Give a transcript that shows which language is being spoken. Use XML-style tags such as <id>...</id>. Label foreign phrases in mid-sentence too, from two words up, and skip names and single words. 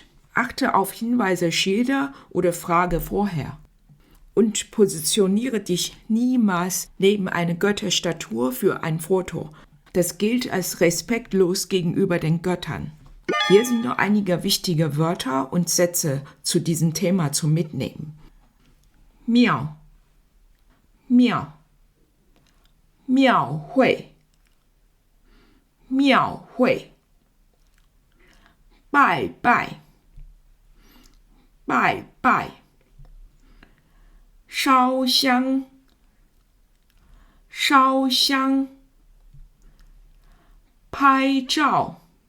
<de>Achte auf Hinweise, Schilder oder frage vorher. Und positioniere dich niemals neben eine Götterstatue für ein Foto. Das gilt als respektlos gegenüber den Göttern. Hier sind noch einige wichtige Wörter und Sätze zu diesem Thema zum Mitnehmen.</de> <zh>庙，庙，庙会，庙会，拜拜，拜拜, 烧香，烧香，拍照，</zh>